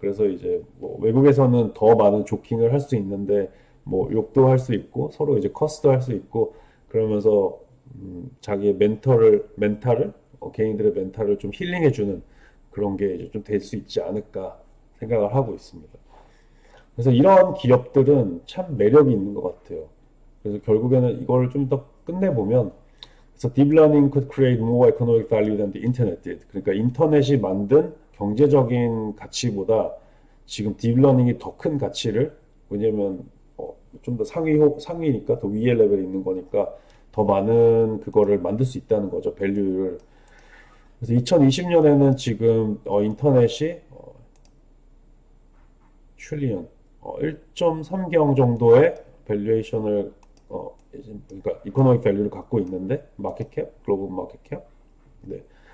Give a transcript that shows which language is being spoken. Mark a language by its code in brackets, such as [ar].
[ko] 그래서 이제 뭐 외국에서는 더 많은 조킹을 할 수 있는데 뭐 욕도 할 수 있고 서로 이제 커스도 할 수 있고 그러면서 자기의 멘탈을 개인들의 멘탈을 좀 힐링해주는 그런 게 이제 좀 될 수 있지 않을까 생각을 하고 있습니다. 그래서 이런 기업들은 참 매력이 있는 것 같아요. 그래서 결국에는 이걸 좀 더 끝내보면 그래서 [en] deep learning could create more economic value than the internet did. [ko] 그러니까 인터넷이 만든 경제적인 가치보다 지금 deep learning이 더 큰 가치를 왜냐면 좀 더 상위니까 더 위에 레벨에 있는 거니까 더 많은 그거를 만들 수 있다는 거죠. 밸류를. 그래서 2020년에는 지금 인터넷이 트릴리언 1.3경 정도의 밸류에이션을 그러니까 이코노믹 밸류를 갖고 있는데 마켓캡, 글로벌 마켓캡 네.